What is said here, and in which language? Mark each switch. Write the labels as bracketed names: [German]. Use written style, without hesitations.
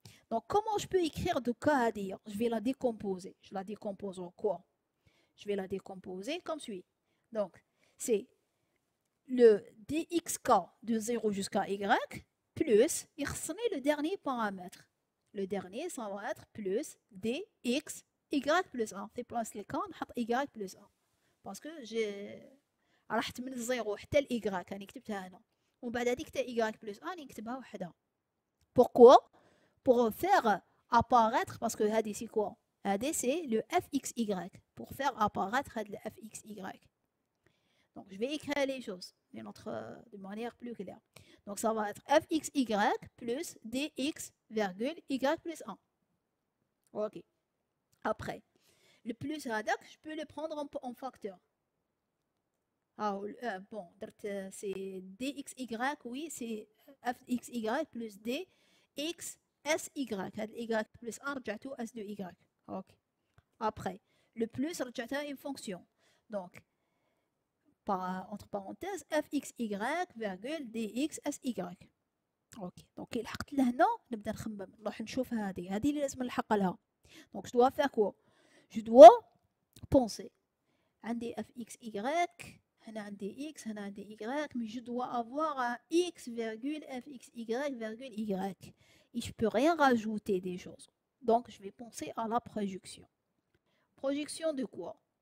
[French] Donc comment je peux écrire de k à dire? Je vais la décomposer. Je la décompose en quoi? Je vais la décomposer comme suit. Donc, c'est le dxk de 0 jusqu'à y plus, le dernier paramètre. Le dernier, ça va être plus dx y plus 1. [Arabic] في بلاصة الكا نحط y plus 1. [French] parce que j'ai [Arabic] رحت من الزيرو حتى ل y راني كتبتها هنا. ومن بعد هذيك تاع y plus 1 راني نكتبها وحدها. [French] Pourquoi? Pour faire apparaître, parce que هذه c'est quoi? هذه c'est le fxy. Pour faire apparaître le fxy. Donc je vais écrire les choses de manière plus claire. Donc ça va être fxy plus dx virgule y plus 1. Ok. Après, le plus هذاك, je peux le prendre en facteur. Ah, bon, c'est dxy, oui, c'est fxy plus dx sy. y plus 1 [Arabic] رجعته [French] s de y. Ok. Après, le plus [Arabic] رجعتها [French] une fonction. Donc, entre parenthèses, fxy virgule dx sy. Ok. [Arabic] Donc, كي لحقت لهنا نبدا نخمم نروح نشوف هذه اللي لازم نلحق لها. [French] Donc, je dois faire quoi? Je dois penser. [Arabic] عندي fxy, هنا عندي x, هنا عندي y, [French] mais je dois avoir un x virgule fxy virgule y. Et je ne peux rien rajouter des choses. Donc, je vais penser à la projection. Projection de quoi?